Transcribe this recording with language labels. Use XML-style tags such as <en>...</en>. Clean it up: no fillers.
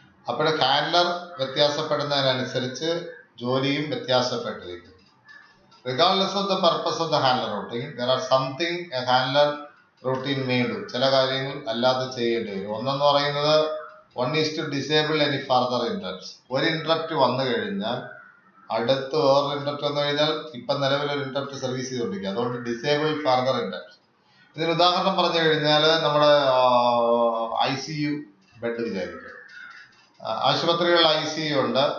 <ml>അപ്പോൾ ഹാൻഡ്ലർ വ്യത്യാസപ്പെടുന്നതിനനുസരിച്ച് ജോലിയും വ്യത്യാസപ്പെട്ടിരിക്കുന്നു.</ml> <en>Regardless of the purpose of the handler routine, there are something a handler routine may do.</en> <ml>ചില കാര്യങ്ങൾ അല്ലാതെ ചെയ്യേണ്ടി വരും. ഒന്നെന്ന് പറയുന്നത്</ml> <en>one is to disable any further interrupts.</en> <ml>ഒരു ഇന്ററപ്റ്റ് വന്നു കഴിഞ്ഞാൽ അടുത്ത് വേറൊരു ഇന്ററപ്റ്റ് വന്നു കഴിഞ്ഞാൽ ഇപ്പം നിലവിലൊരു ഇന്ററപ്റ്റ് സർവീസ് ചെയ്തുകൊണ്ടിരിക്കുക, അതുകൊണ്ട് ഡിസേബിൾ ഫർദർ ഇന്ററപ്റ്റ്. ഇതിന് ഉദാഹരണം പറഞ്ഞു കഴിഞ്ഞാൽ നമ്മുടെ ICU ബെഡ് വിചാരിക്കുക, ആശുപത്രികളിൽ ICU ഉണ്ട്.</ml>